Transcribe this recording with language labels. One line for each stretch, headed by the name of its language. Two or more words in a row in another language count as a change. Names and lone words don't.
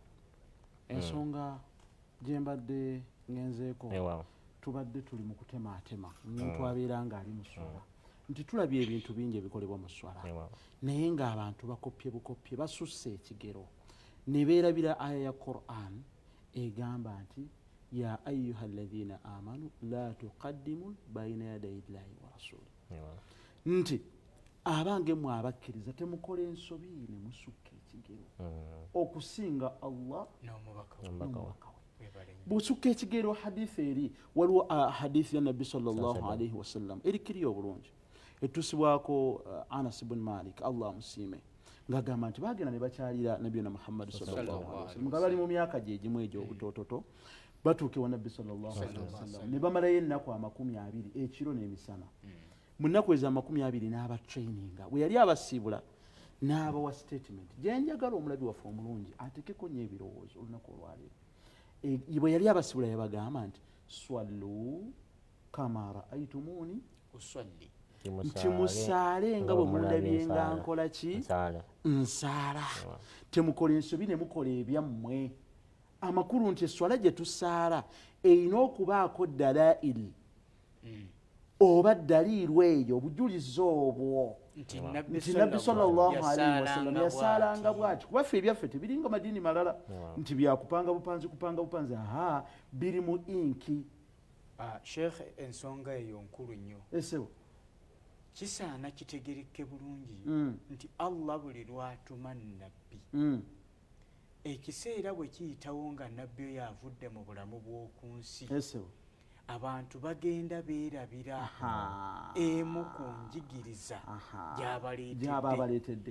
Ganda: Ensonga gye mbadde ngenzeeko tubadde tuli mu kutemaatema omuntu abeera ng'ali mu swala nti tulabye ebintu bingi ebikolebwa mu swala naye ng'abantu bakopye bukopye basusse ekigero ne beerabira aya ya Quran egamba nti
Arabic: يا أيها الذين آمنوا لا تقدموا بين يدي الله ورسوله
Ganda: nti abange mwe abakkiriza temukola ensobi ne musukka ekigero okusinga Allah n'omubaka we. Busukka ekigero hadithi eri waliwo hadithi ya Nabbi
Arabic: صلى الله عليه وسلم
Ganda: erikiriyo obulungi etusibwako Anas ibn Malik Allah amusiime ng'agamba nti bagenda ne bakyalira Nabbi Muhammad
Arabic: صلى الله عليه وسلم
Ganda: nga bali mu myaka gye egimu egy'obutototo batuuke wa Nabbi sallallahu alaihi wasallam ne bamalayo ennaku 20 ekiro n'emisana. Mu nnaku ezo 20 n'aba traininga bwe yali abasiibula n'abawa statement gye njagala omulabi waffe omulungi atekeko nnyo ebirowoozo olunaku olwaleero. Bwe yali abasiibula yabagamba nti
Arabic: صلوا كما رأيتموني أصلي
Ganda: nti musaale nga bwe mundabye nga nkola ki nsaala temukola ensobi ne mukola ebyammwe. Amakulu nti eswala gye tusaala erina okubaako dalaili oba daliiru eyo obujulizi obwo nti Nabbi
Arabic: صلى الله عليه وسلم
Ganda: yasaalanga bw'ati kuba ffe ebyaffe tebiringa madiini malala nti byakupanga bupanzi biri mu inki. Sheikh ensonga eyo nkulu nnyo esebo kisaana kitegereke bulungi nti Allah buli lwatuma nabbi ekiseera bwe kiyitawo nga nabbi oyo avudde mu bulamu bw'oku nsi abantu bagenda beerabira emu ku njigiriza gy'abaleetedde.